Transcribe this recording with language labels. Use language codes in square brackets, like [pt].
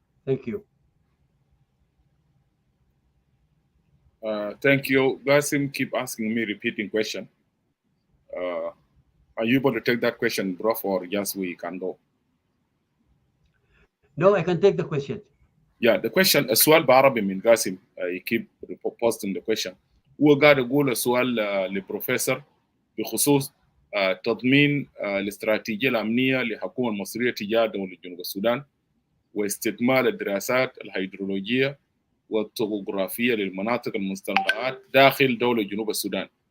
[en] Thank you. Thank you. Gasim keep asking me repeating question. Are you able to take that question, Prof, or just we can go? No, I can take the question. Yeah, the question [ar] السؤال بعربي من قاسم. [en] You keep posting the question. [ar] هو قاعد يقول السؤال للبروفيسور بخصوص تضمين الاستراتيجية الأمنية للحكومة المصرية تجاه دولة جنوب السودان واستكمال الدراسات الهيدرولوجية والطبوغرافية للمناطق المستنقعات داخل دولة جنوب السودان.